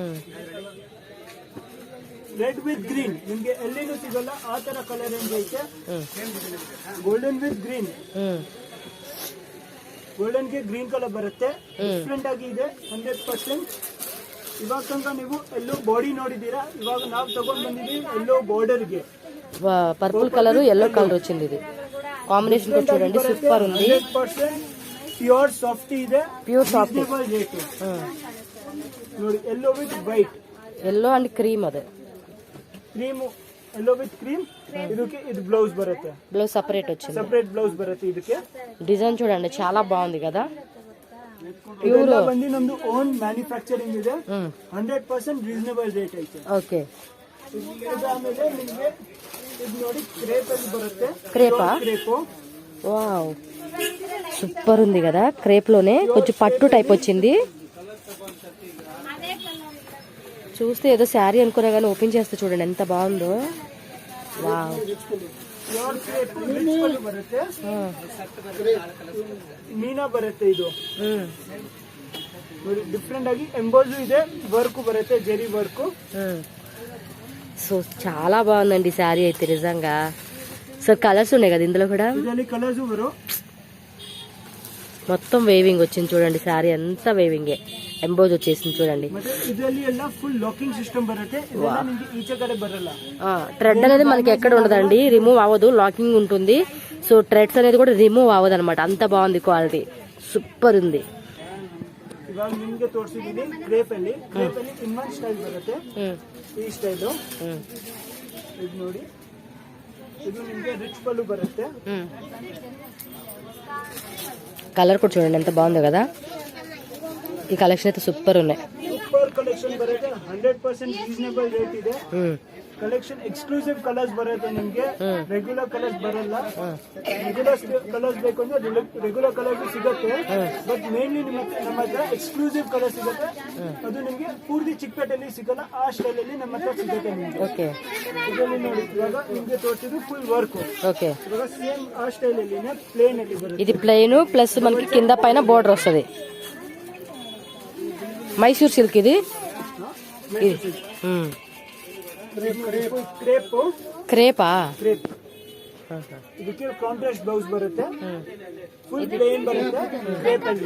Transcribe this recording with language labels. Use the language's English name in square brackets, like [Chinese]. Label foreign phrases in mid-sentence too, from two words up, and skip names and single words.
[English] red with green [Kannada] ನಿಮ್ಗೆ ಎಲ್ಲಿನೂ ಸಿಗಲ್ಲ, ಆ ತರ [English] colour range [Kannada] ಐತೆ. [English] golden with green, [Kannada] ಗೋಲ್ಡನ್ ಗೆ [English] green colour [Kannada] ಬರುತ್ತೆ, ಡಿಫ್ರೆಂಟ್ ಆಗಿ ಇದೆ 100%. ಇವಾಗ ತನಕ ನೀವು [English] yellow body [Kannada] ನೋಡಿದೀರಾ, ಇವಾಗ ನಾವು ತಗೊಂಡ್ ಬಂದಿದ್ದೀವಿ [English] yellow border [Kannada] ಗೆ [English] purple colour yellow colour [Telugu] వచ్చింది. ఇది కాంబినేషన్ కూడా చూడండి సూపర్ ఉంది. [English] 100% pure soft ಇದೆ, pure soft [Kannada] ರೇಟ್ ನೋಡಿ. [English] yellow with white, yellow and cream, అదే [Kannada] ಕ್ರೀಮ್, [English] yellow with cream. [Kannada] ಇದಕ್ಕೆ ಇದು ಬ್ಲೌಸ್ ಬರುತ್ತೆ, [Telugu] బ్లౌజ్ సపరేట్ వచ్చింది, [Kannada] ಸಪರೇಟ್ ಬ್ಲೌಸ್ ಬರುತ್ತೆ. ಇದಕ್ಕೆ [Telugu] డిజైన్ చూడండి చాలా బాగుంది కదా. [Kannada] ಇದೆಲ್ಲ ಬಂದು ನಮ್ದು [English] own manufacturing [Kannada] ಇದೆ, [English] 100% reasonable rate [Kannada] ಐತೆ. [Telugu] ఓకే. [Kannada] ಆಮೇಲೆ ನಿಮ್ಗೆ ಇದು ನೋಡಿ ಕ್ರೇಪ್ ಅಲ್ಲಿ ಬರುತ್ತೆ. [Telugu] క్రేపా? [Kannada] ಕ್ರೇಪು [Telugu] వావ్, సూపర్ ఉంది కదా. క్రేప్ లోనే కొంచెం పట్టు టైప్ వచ్చింది. చూస్తే ఏదో శారీ అనుకున్నా కానీ ఓపెన్ చేస్తే చూడండి ఎంత బాగుందో. వావ్, [Kannada] ಪ್ಯೂರ್ ಕ್ರೇಪ್ ಬರುತ್ತೆ, ಮೀನಾ ಬರುತ್ತೆ. ಇದು ನೋಡಿ ಡಿಫ್ರೆಂಟ್ ಆಗಿ ಎಂಬೋಸ್ ಇದೆ, ವರ್ಕ್ ಬರುತ್ತೆ, [English] zari work. [Telugu] సో చాలా బాగుందండి శారీ అయితే నిజంగా. సో కలర్స్ ఉన్నాయి కదా ఇందులో కూడా, [Kannada] ಇದರಲ್ಲಿ ಕಲರ್ಸ್ ಬರು. [Telugu] మొత్తం వేవింగ్ వచ్చింది చూడండి. శారీ అంతా వేవింగే, ఎంబోజ్ వచ్చేసింది చూడండి. [Kannada] ಮತ್ತೆ ಇದರಲ್ಲಿ ಎಲ್ಲ [English] full locking system [Kannada] ಬರುತ್ತೆ. ಇದೆಲ್ಲ ನಿಮಗೆ ಈಚೆ ಕಡೆ ಬರಲ್ಲ. [Telugu] థ్రెడ్ అనేది మనకి ఎక్కడ ఉండదండి, రిమూవ్ అవ్వదు, లాకింగ్ ఉంటుంది. సో థ్రెడ్స్ అనేది కూడా రిమూవ్ అవ్వదు అనమాట. అంత బాగుంది క్వాలిటీ, సూపర్ ఉంది. [Kannada] ಇವಾಗ ನಿಮ್ಗೆ ತೋರಿಸಿದೀನಿ ಕ್ರೇಪ್ ಅಲ್ಲಿ. ಕ್ರೇಪ್ ಅಲ್ಲಿ ಇನ್ನೊಂದು ಸ್ಟೈಲ್ ಬರುತ್ತೆ, ಈ ಸ್ಟೈಲು. ಇದು ನೋಡಿ, ಇದು ನಿಮ್ಗೆ ರಿಚ್ ಪಲ್ಲು ಬರುತ್ತೆ. [Telugu] కలర్ కూడా చూడండి ఎంత బాగుందో కదా. ఈ కలెక్షన్ అయితే సూపర్ ఉన్నాయి. [English] super collection [Kannada] ಬರುತ್ತೆ, [English] 100% reasonable rate [Kannada] ಇದೆ. [English] collection exclusive colours [Kannada] ಬರುತ್ತೆ ನಿಮ್ಗೆ, [English] regular colours [Kannada] ಬರಲ್ಲ. [English] regular colours [Kannada] ಬೇಕು ಅಂದ್ರೆ [English] regular colours [Kannada] ಸಿಗುತ್ತೆ, [English] but mainly [Kannada] ನಮ್ಮ ಹತ್ರ [English] exclusive colour [Kannada] ಸಿಗುತ್ತೆ. ಅದು ನಿಮ್ಗೆ ಪೂರ್ತಿ ಚಿಕ್ಕಪೇಟೆಯಲ್ಲಿ ಸಿಗಲ್ಲ, ಆ ಸ್ಟೈಲ್ ಅಲ್ಲಿ ನಮ್ಮ ಹತ್ರ ಸಿಗುತ್ತೆ ನಿಮ್ಗೆ. [Telugu] ఓకే. [Kannada] ಇದರಲ್ಲಿ ನೋಡಿ, ಇವಾಗ ನಿಮ್ಗೆ ತೋರಿಸಿದ್ದು [English] full work. [Telugu] ఓకే. [Kannada] ಇವಾಗ ಸೇಮ್ ಆ ಸ್ಟೈಲ್ ಅಲ್ಲಿ ಪ್ಲೇನ್ ಅಲ್ಲಿ ಬರುತ್ತೆ. [Telugu] ఇది [English] plain plus [Telugu] మనకి కింద పైన బోర్డర్ వస్తుంది. మైసూర్ సిల్క్ ఇది. [Kannada] ಕ್ರೇಪ್, [Telugu] క్రేపా? [Kannada] ಕ್ರೇಪ್. ಇದಕ್ಕೆ [English] contrast blouse [Kannada] ಬರುತ್ತೆ, [English] full plain [Kannada] ಬರುತ್ತೆ ಕ್ರೇಪ್ ಅಲ್ಲಿ.